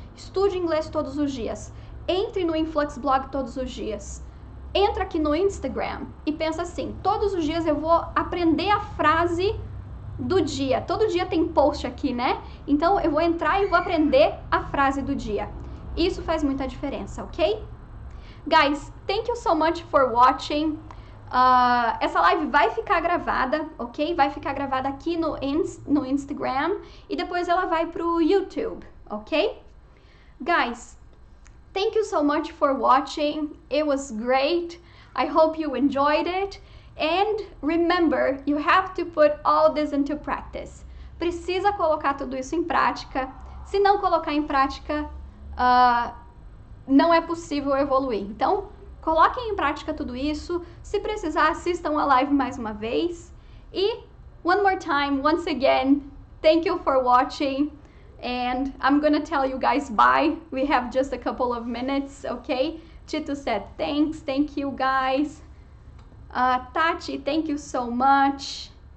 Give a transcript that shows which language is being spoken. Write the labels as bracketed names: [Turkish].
[Portuguese] Estude inglês todos os dias. Entre no Influx Blog todos os dias. Entra aqui no Instagram e pensa assim, todos os dias eu vou aprender a frase do dia. Todo dia tem post aqui, né? Então eu vou entrar e vou aprender a frase do dia. Isso faz muita diferença, ok? [English] Guys, thank you so much for watching. [Portuguese] Essa live vai ficar gravada, ok? Vai ficar gravada aqui no Instagram e depois ela vai pro YouTube, ok? [English] Guys, thank you so much for watching. It was great. I hope you enjoyed it. And remember, you have to put all this into practice. [Portuguese] Precisa colocar tudo isso em prática. Se não colocar em prática, não é possível evoluir. Então, coloquem em prática tudo isso. Se precisar, assistam a live mais uma vez. [English] E, one more time, once again, thank you for watching. And I'm gonna tell you guys bye. We have just a couple of minutes, okay? Tito said thanks. Thank you, guys. Tati, thank you so much.